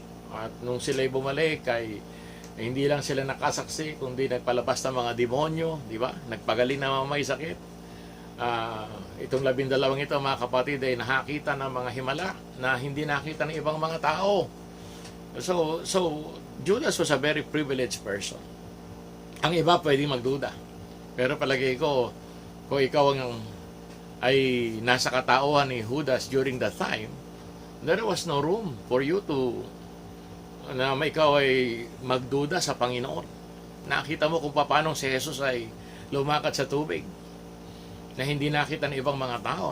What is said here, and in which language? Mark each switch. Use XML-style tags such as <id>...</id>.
<tl>At nung sila'y bumalik, ay hindi lang sila nakasaksi, kundi nagpalabas ng mga demonyo, di ba? Nagpagaling na mga may sakit. Itong 12 ito, mga kapatid, ay nakakita ng mga himala na hindi nakita ng ibang mga tao.</tl> <en>So Judas was a very privileged person.</en> <tl>Ang iba pwedeng magduda. Pero palagay ko, kung ikaw ay nasa katauhan ni Judas</tl> <en>during that time, there was no room for you to</en> <tl>na ikaw ay magduda sa Panginoon. Nakita mo kung paano si Jesus ay lumakad sa tubig na hindi nakita ng ibang mga tao.</tl>